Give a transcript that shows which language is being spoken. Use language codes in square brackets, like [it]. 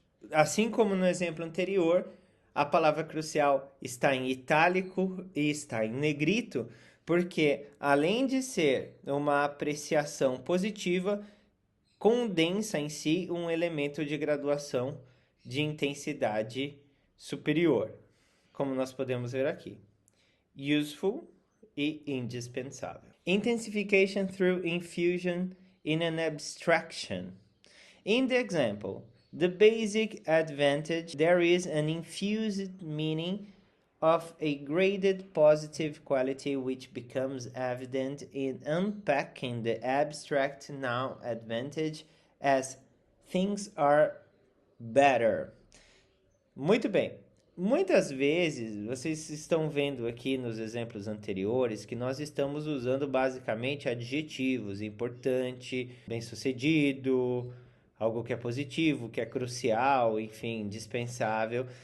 [pt] Assim como no exemplo anterior, a palavra crucial está em itálico e está em negrito, porque além de ser uma apreciação positiva, condensa em si um elemento de graduação de intensidade superior, como nós podemos ver aqui. Useful e indispensável. [en] Intensification through infusion in an abstraction. In the example, the basic advantage, there is an infused meaning of a graded positive quality which becomes evident in unpacking the abstract noun advantage as things are better. [pt] Muito bem. Muitas vezes, vocês estão vendo aqui nos exemplos anteriores que nós estamos usando basicamente adjetivos, importante, bem-sucedido, algo que é positivo, que é crucial, enfim, dispensável.